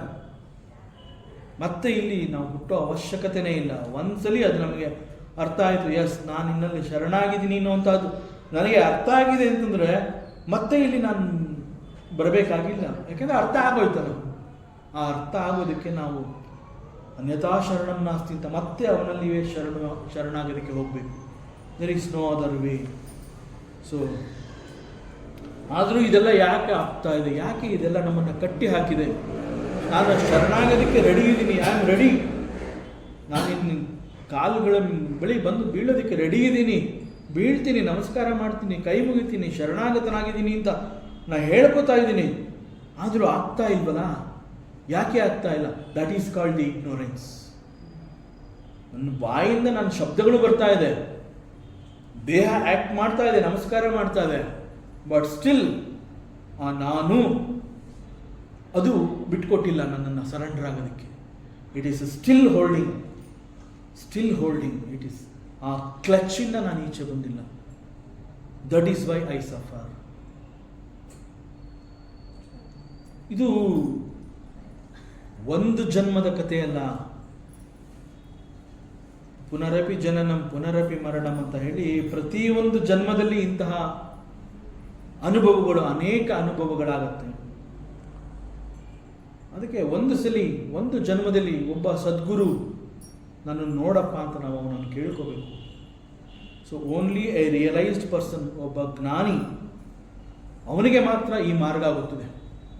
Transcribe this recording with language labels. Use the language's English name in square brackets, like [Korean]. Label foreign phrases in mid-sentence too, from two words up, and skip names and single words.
[Kannada] ಮತ್ತೆ ಇಲ್ಲಿ ನಾವು ಹುಟ್ಟೋ ಅವಶ್ಯಕತೆನೇ ಇಲ್ಲ. ಒಂದ್ಸಲಿ ಅದು ನಮಗೆ ಅರ್ಥ ಆಯಿತು, ಎಸ್ ನಾನು ಇನ್ನಲ್ಲಿ ಶರಣಾಗಿದ್ದೀನಿ ಅನ್ನೋಂಥದ್ದು ನನಗೆ ಅರ್ಥ ಆಗಿದೆ ಅಂತಂದರೆ ಮತ್ತೆ ಇಲ್ಲಿ ನಾನು ಬರಬೇಕಾಗಿಲ್ಲ. ಯಾಕೆಂದರೆ ಅರ್ಥ ಆಗೋಯ್ತಲ್ಲ. ಆ ಅರ್ಥ ಆಗೋದಕ್ಕೆ ನಾವು [Sanskrit] ಅನ್ಯಥಾ ಶರಣಂ ನಾಸ್ತಿ [Kannada] ಅಂತ ಮತ್ತೆ ಅವನಲ್ಲಿಯೇ ಶರಣಾಗೋದಕ್ಕೆ ಹೋಗಬೇಕು. [English] There is no other way. [Kannada] ಸೊ ಆದರೂ ಇದೆಲ್ಲ ಯಾಕೆ ಆಗ್ತಾ ಇದೆ? ಯಾಕೆ ಇದೆಲ್ಲ ನಮ್ಮನ್ನು ಕಟ್ಟಿ ಹಾಕಿದೆ? ನಾನು ಶರಣಾಗೋದಕ್ಕೆ ರೆಡಿ ಇದ್ದೀನಿ, [English] I am ready. [Kannada] ನಾನಿನ್ನು ಕಾಲುಗಳ ಬಳಿ ಬಂದು ಬೀಳೋದಕ್ಕೆ ರೆಡಿ ಇದ್ದೀನಿ, ಬೀಳ್ತೀನಿ, ನಮಸ್ಕಾರ ಮಾಡ್ತೀನಿ, ಕೈ ಮುಗಿತೀನಿ, ಶರಣಾಗತನಾಗಿದ್ದೀನಿ ಅಂತ ನಾನು ಹೇಳ್ಕೊತಾ ಇದ್ದೀನಿ. ಆದರೂ ಆಗ್ತಾ ಇಲ್ವಲ್ಲ? ಯಾಕೆ ಆಗ್ತಾ ಇಲ್ಲ? [English] That is called the ignorance. [Kannada] ನನ್ನ ಬಾಯಿಂದ ನನ್ನ ಶಬ್ದಗಳು ಬರ್ತಾ ಇದೆ, ದೇಹ ಆ್ಯಕ್ಟ್ ಮಾಡ್ತಾ ಇದೆ, ನಮಸ್ಕಾರ ಮಾಡ್ತಾ ಇದೆ, [English] But still [Kannada] ಆ ನಾನು ಅದು ಬಿಟ್ಕೊಟ್ಟಿಲ್ಲ ನನ್ನನ್ನು ಸರೆಂಡರ್ ಆಗೋದಕ್ಕೆ. [English] It is still holding, it is [Kannada] ಆ ಕ್ಲಚ್ಚಿಂದ ನಾನು ಈಚೆ ಬಂದಿಲ್ಲ. [English] That is why I suffer. [Kannada] ಇದು ಒಂದು ಜನ್ಮದ ಕಥೆಯಲ್ಲ. [Sanskrit] ಪುನರಪಿ ಜನನಂ ಪುನರಪಿ ಮರಣಂ [Kannada] ಅಂತ ಹೇಳಿ ಪ್ರತಿಯೊಂದು ಜನ್ಮದಲ್ಲಿ ಇಂತಹ ಅನುಭವಗಳು, ಅನೇಕ ಅನುಭವಗಳಾಗತ್ತೆ. ಅದಕ್ಕೆ ಒಂದು ಜನ್ಮದಲ್ಲಿ ಒಬ್ಬ ಸದ್ಗುರು ನನ್ನನ್ನು ನೋಡಪ್ಪ ಅಂತ ನಾವು ಅವನನ್ನು ಕೇಳ್ಕೋಬೇಕು. [English] So only a realized person, [Kannada] ಒಬ್ಬ ಜ್ಞಾನಿ, ಅವನಿಗೆ ಮಾತ್ರ ಈ ಮಾರ್ಗ ಗೊತ್ತಿದೆ.